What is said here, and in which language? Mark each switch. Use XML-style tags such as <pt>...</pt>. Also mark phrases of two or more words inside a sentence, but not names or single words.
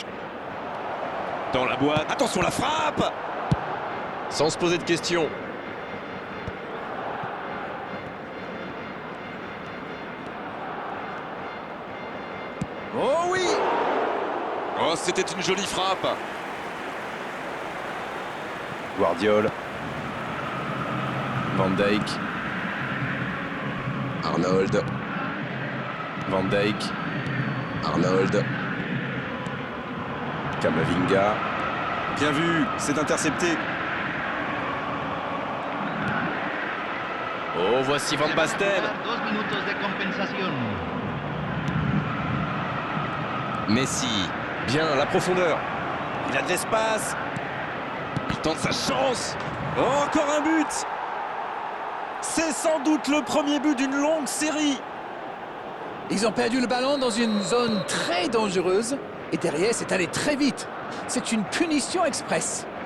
<fr>Dans la boîte. Attention, la frappe! Sans se poser de questions. Oh oui! Oh, c'était une jolie frappe. Guardiola. Van Dijk. Arnold. Van Dijk. Arnold. Camavinga. Bien vu, c'est intercepté. Oh, voici Van Basten.</fr> <es>2 minutos de compensación.</es> <fr>Messi. Bien, la profondeur. Il a de l'espace. Il tente sa chance. Oh, encore un but! C'est sans doute le premier but d'une longue série. Ils ont perdu le ballon dans une zone très dangereuse. Et derrière, c'est allé très vite. C'est une punition express.</fr>